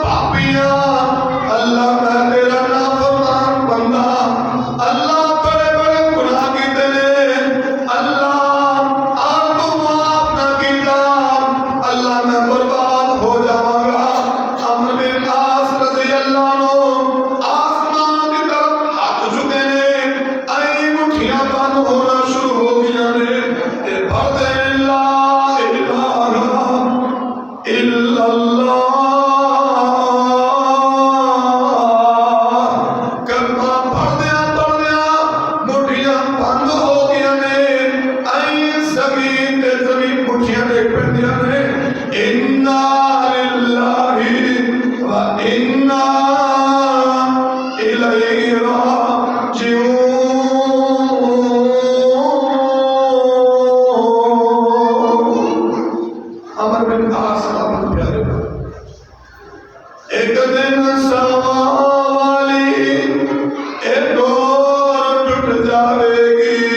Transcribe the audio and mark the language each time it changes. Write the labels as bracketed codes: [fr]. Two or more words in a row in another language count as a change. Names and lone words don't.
[pa] پاپی اللہ میں تیرا نافرمان بندہ اللہ بڑے بڑے گناہ کیتے نے اللہ آپ تو معاف نہ کیتا اللہ میں برباد ہو جاواں گا امر بن عاص [ar] رضي الله عنه [pa] آسمان کی طرف ہاتھ جھکے نے آئی مٹھیاں بند ہونا شروع ہو گئی نے تے بھردے [ar] لا إله إلا الله [pa] کلمہ پڑھدیا مٹھیاں بند ہو گئی نے آئی زمین تے زمین مٹھیاں دیکھ پیندیاں نے [ar] إنا لله وإنا إليه راجعون [pa] امر بن عاص صاحب پیارے ایک دن سما والی ایک ڈور ٹوٹ جائے گی